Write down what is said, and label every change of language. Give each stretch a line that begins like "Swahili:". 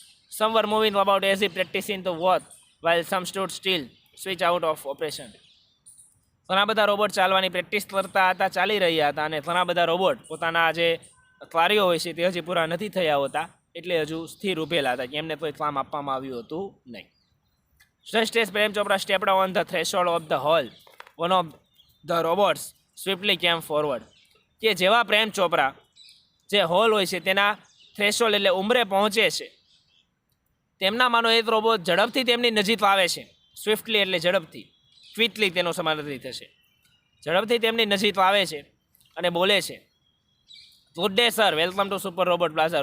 English: Some where moving about as if practising the watch while some stood still switch out of operation.
Gujarati: ઘણા બધા robot ચાલવાની practice કરતા હતા, ચાલી રહ્યા હતા, અને ઘણા બધા રોબોટ પોતાના જે કાર્યો હોય છે તે હજી પૂરા નથી થયા હોતા એટલે હજુ સ્થિર ઊભેલા હતા કે એમને કોઈ કામ આપવામાં આવ્યું હતું નહીં.
English: Just as Prem Chopra stepped on the threshold of the hall, one of the robots swiftly came forward.
Gujarati: કે જેવા પ્રેમ ચોપરા જે હોલ હોય છે તેના થ્રેશોલ્ડ એટલે ઉંમરે પહોંચે છે, તેમનામાંનો એક રોબોટ ઝડપથી તેમની નજીક આવે છે. સ્વિફ્ટલી એટલે ઝડપથી, ક્વિકલી તેનો સમાનાર્થી થશે. ઝડપથી તેમની નજીક આવે છે અને બોલે છે,
English: Good day sir, welcome to super robot plaza.